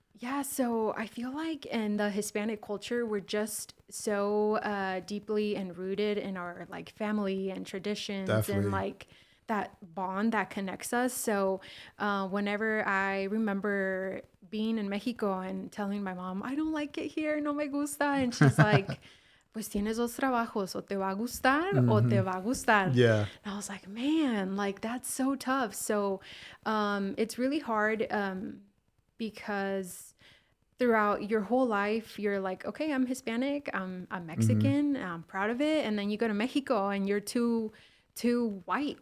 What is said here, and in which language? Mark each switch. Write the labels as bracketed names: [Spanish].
[English] Yeah, so I feel like in the Hispanic culture, we're just so deeply and rooted in our like family and traditions. Definitely. And like that bond that connects us. So whenever I remember being in Mexico and telling my mom, I don't like it here, [Spanish] no me gusta. [English] And she's like, [Spanish] pues tienes dos trabajos, o te va a gustar o te va a gustar. [English] Yeah. And I was like, man, like that's so tough. So it's really hard because throughout your whole life, you're like, okay, I'm Hispanic, I'm Mexican, I'm proud of it. And then you go to Mexico and you're too white.